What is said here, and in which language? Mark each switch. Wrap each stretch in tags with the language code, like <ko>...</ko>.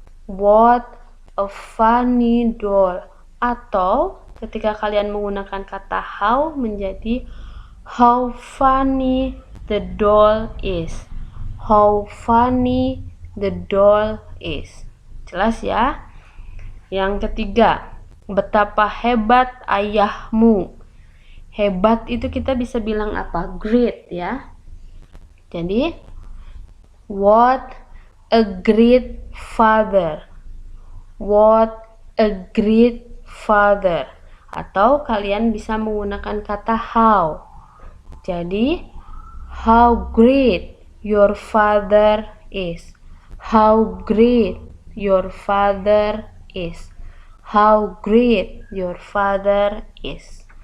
<en>What a funny doll.</en> <id>Atau ketika kalian menggunakan kata how menjadi</id> <en>how funny the doll is. How funny the doll is.</en> <id>Jelas ya? Yang ketiga, betapa hebat ayahmu. Hebat itu kita bisa bilang apa? Great ya.</id> <en>Jadi, what a great father. What a great father.</en> <id>Atau kalian bisa menggunakan kata how.</id> <en>Jadi, how great your father is. How great your father is. How great your father is.</en>